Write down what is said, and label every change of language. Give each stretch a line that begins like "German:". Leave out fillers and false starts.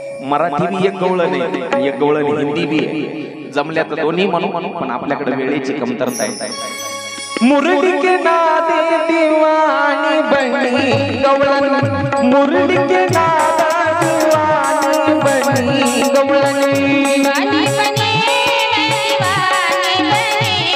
Marathi: मराठी भी एक गवळण आहे, एक गवळण हिंदी भी आहे. जमल्या तर दोन्ही म्हणू, पण आपल्याकडे वेळेची कमतरता आहे.
Hindi: मुरली के नादे दीवानी बनी गवळण, मुरली के नादे दीवानी बनी गवळण. दीवानी बनी दीवानी बनी